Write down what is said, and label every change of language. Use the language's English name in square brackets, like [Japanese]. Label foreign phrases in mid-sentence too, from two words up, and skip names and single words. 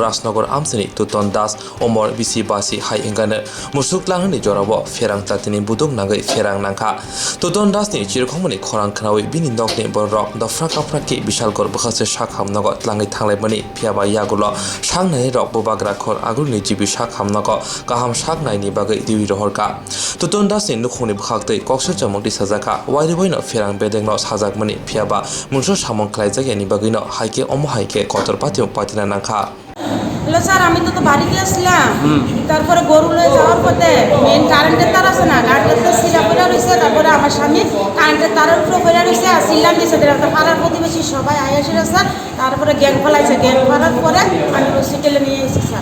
[Kok Borok] rasnogor amsini tuton das omor bisi basi hai engane musuk langhani jorawa ferang tatini budung nangai ferang nangka tuton das ni chirkhomani khorang khnawi bini nokni borok dofra kapra ki bishal kor bhakse shak hamnago tlangai thanglai mani phiaba yagulo sangnai rok bobagra khor agurni jibi shak hamnago kaham shak naini bagai diwi rohorka tuton das ni nukhoni bhaktei koksa chamongti sajaka wairiboino ferang bedengno sajakmani phiaba mungso samong khlaijak ni bagino haike omo haike kotorpati patina nangka [Bangla] হ্যালো স্যার আমি তো বাড়িতে আসলাম তারপরে গরু লয়ে যাওয়ার পথে [English] main current [Bangla] তার আছে না কারেন্টের সিলা পড়ে রয়েছে তারপরে আমার স্বামী কারেন্টের তারের উপরে পড়ে রয়েছে আর সিলাম দিয়েছে পাড়ার প্রতিবেশী সবাই আয়াসিরা স্যার তারপরে গ্যাং ফেলাইছে গ্যাং ফেলার পরে আমি হসপিটালে নিয়ে এসেছি স্যার